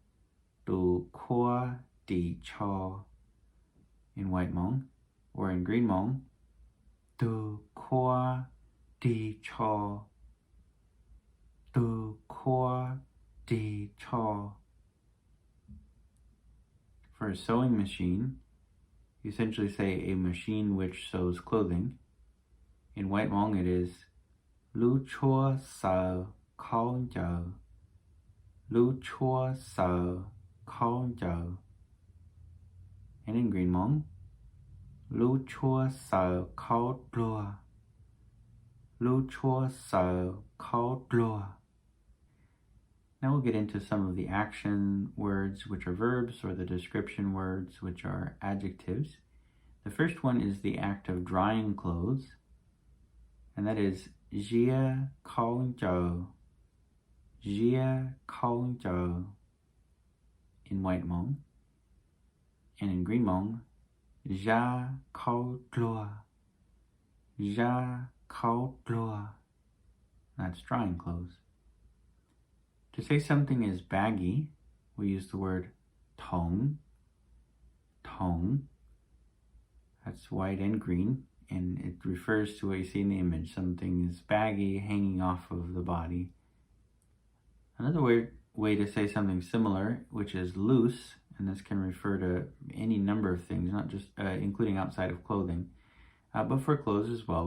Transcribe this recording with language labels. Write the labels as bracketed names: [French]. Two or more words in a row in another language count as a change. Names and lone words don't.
[English] In White Hmong, or in Green Hmong, [Hmong] tu khua di tsho. [English] For a sewing machine, you essentially say a machine which sews clothing. In White Hmong, it is [Hmong Daw] lu chua sao khau jiao. Lu chua sao khau jiao. [English] And in Green Hmong, [Hmong Njua] lu chua sao khau dlua. Lu chua sao khau dlua. [English] Now we'll get into some of the action words, which are verbs, or the description words, which are adjectives. The first one is the act of drying clothes, and that is [Hmong Daw] jia khau jiao. Jia khau jiao [English] in White Hmong. And in Green Hmong, [Hmong Njua] ja khau dlua. Ja khau dlua. [English] That's drying clothes. To say something is baggy, we use the word tong. That's White and Green, and it refers to what you see in the image. Something is baggy, hanging off of the body. Another way to say something similar, which is loose, and this can refer to any number of things, not just including outside of clothing, but for clothes as well.